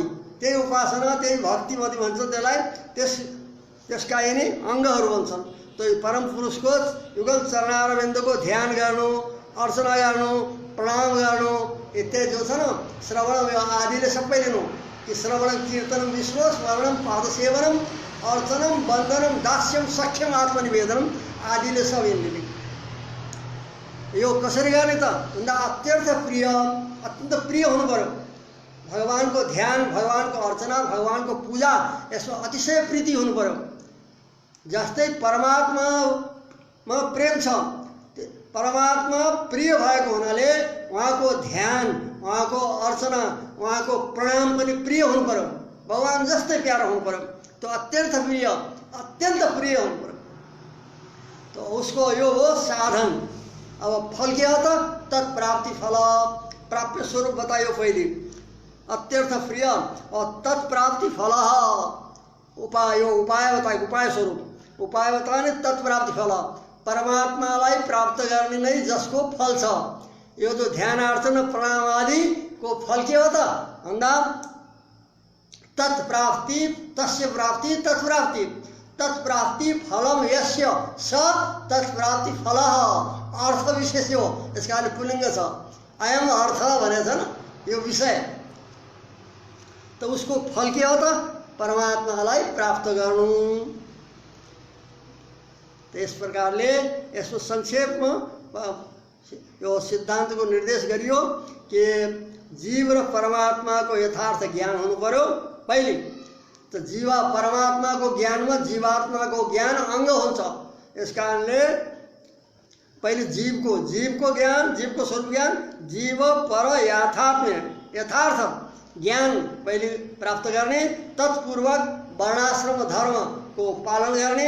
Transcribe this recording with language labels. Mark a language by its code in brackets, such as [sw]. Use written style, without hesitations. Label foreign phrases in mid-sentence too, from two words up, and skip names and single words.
[ne] त्यही उपासना, त्यही भक्तिमती भन्छ त्यसलाई। त्यसका यिनी अङ्गहरू भन्छन्। त्यो परम पुरुषको युगल चरणारविन्दको ध्यान गर्नु, अर्चना गर्नु, प्रणाम गर्नु इत्यादि जो छ न, श्रवण आदिले सबै लिनु कि [sa] श्रवणम कीर्तनम विष्णु स्मरणम पादसेवनम अर्चनम वन्दनम दास्यम सख्यम आत्मनिवेदनम आदिले [ne] सब यिनले यो कसरी गर्ने त भन्दा अत्यन्त प्रिय हुनु पर्यो। भगवानको ध्यान, भगवानको अर्चना, भगवानको पूजा, यसमा अतिशय प्रीति हुनु पर्यो। जस्तै परमात्मामा प्रेम छ, परमात्मा प्रिय भएको हुनाले उहाँको ध्यान, उहाँको अर्चना, उहाँको प्रणाम पनि प्रिय हुनु पर्यो। भगवान जस्तै प्यारो हुनु पर्यो। त्यो अत्यन्त प्रिय हुनु पर्यो। [hi] तो उसको [ne] यो हो साधन। अब फल के हो त? तत्प्राप्ति फल, प्राप्य स्वरूप बतायो पहिले। [sa] अत्यर्थ प्रिय और तत्प्राप्ति फल [ne] उपाय बतायो, उपाय स्वरूप उपाय बताने तत्प्राप्ति फल। परमात्मालाई प्राप्त गर्ने नै जसको फल छ। यो जो ध्यान अर्चना प्रणाम आदि को फल के हो त भन्दा तत्प्राप्ति, [sa] तस्य प्राप्ति, तत्प्राप्ति, तत्प्राप्ति फलम यस्य स तत्प्राप्ति फल [ne] अर्थ विशेष हो। यसका लागि पुल्लिङ्ग छ। [sa] अयम अर्थ [ne] भनेछ न, यो विषय। [hi] तो उसको [ne] फल के हो त? परमात्मालाई प्राप्त गर्नु। इस प्रकारले यसको संक्षेपमा यो सिद्धान्तको निर्देश गरियो कि जीव र परमात्माको यथार्थ ज्ञान हुनु पर्यो पहिले। तो जीवा परमात्माको ज्ञानमा जीवात्माको ज्ञान अङ्ग हुन्छ। यस कारणले पहिले जीवको ज्ञान, जीवको स्वरूप ज्ञान, जीव पर यथार्थ ज्ञान पहिले प्राप्त गर्ने, तत्पूर्वक वर्णाश्रम धर्मको पालन गर्ने।